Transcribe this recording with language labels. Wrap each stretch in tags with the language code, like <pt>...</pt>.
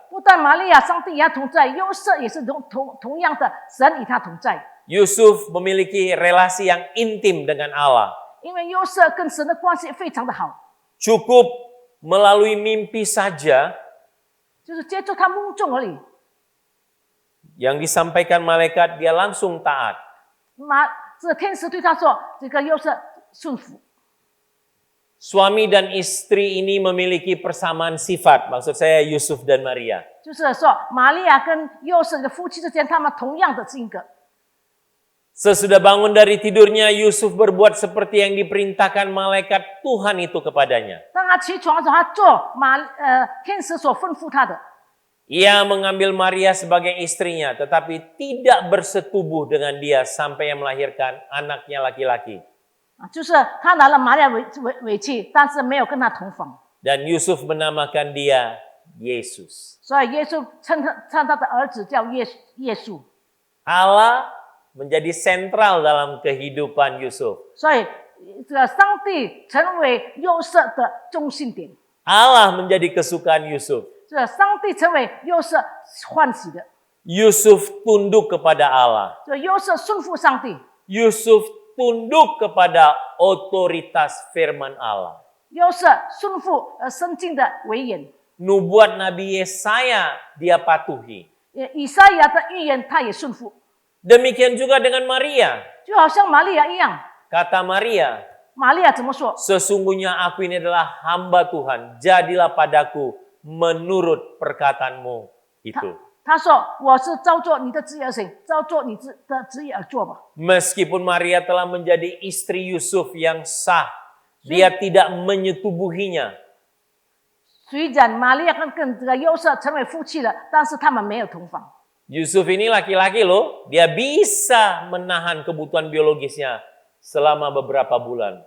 <zh>不但玛利亚上帝与他同在，约瑟也是同样的，神与他同在。</zh> <id>Yusuf memiliki relasi yang intim dengan Allah.</id> <zh>因为约瑟跟神的关系非常的好，</zh> <id>Cukup melalui mimpi saja</id> <zh>就是接着他梦中而已。</zh> <id>yang disampaikan malaikat dia langsung taat.</id> <zh>这天使对他说：“这个约瑟顺服。”</zh> <id>Suami dan istri ini memiliki persamaan sifat, maksud saya Yusuf dan Maria.</id> <zh>就是说，玛利亚跟约瑟的夫妻之间，他们同样的性格。</zh> <id>Sesudah bangun dari tidurnya, Yusuf berbuat seperti yang diperintahkan malaikat Tuhan itu kepadanya.</id> <zh>当他起床的时候，他做天使所吩咐他的。</zh> <id>Ia mengambil Maria sebagai istrinya, tetapi tidak bersetubuh dengan dia sampai ia melahirkan anaknya laki-laki.</id> <zh>就是他拿了玛利亚为妻，但是没有跟他同房。</zh> <id>Dan Yusuf menamakan dia Yesus.</id> <zh>所以耶稣称他的儿子叫耶稣。</zh> <id>Allah menjadi sentral dalam kehidupan Yusuf.</id> <zh>所以这个上帝成为约瑟的中心点。</zh> <id>Allah menjadi kesukaan Yusuf.</id> <zh>这上帝成为约瑟欢喜的。</zh> <id>Yusuf tunduk kepada Allah.</id> <zh>这约瑟顺服上帝。</zh> <id>Yusuf tunduk kepada otoritas firman Allah.</id> <zh>约瑟顺服圣经的威严。</zh> <id>Nubuat Nabi Yesaya dia patuhi.</id> <zh>以赛亚的预言他也顺服。</zh> <id>Demikian juga dengan Maria.</id> <zh>就好像玛利亚一样。</zh> <id>Kata Maria,</id> <zh>玛利亚怎么说？</zh> <id>sesungguhnya aku ini adalah hamba Tuhan. Jadilah padaku menurut perkataanmu itu.</id> <zh>他说：“我是照做你的旨意而行，照做你的旨意而做吧。”</zh> <id>Meskipun Maria telah menjadi istri Yusuf yang sah, dia tidak menyetubuhinya.</id> <zh>虽然玛利亚跟这个约瑟成为夫妻了，但是他们没有同房。</zh> <id>Yusuf ini laki-laki loh, dia bisa menahan kebutuhan biologisnya selama beberapa bulan.</id>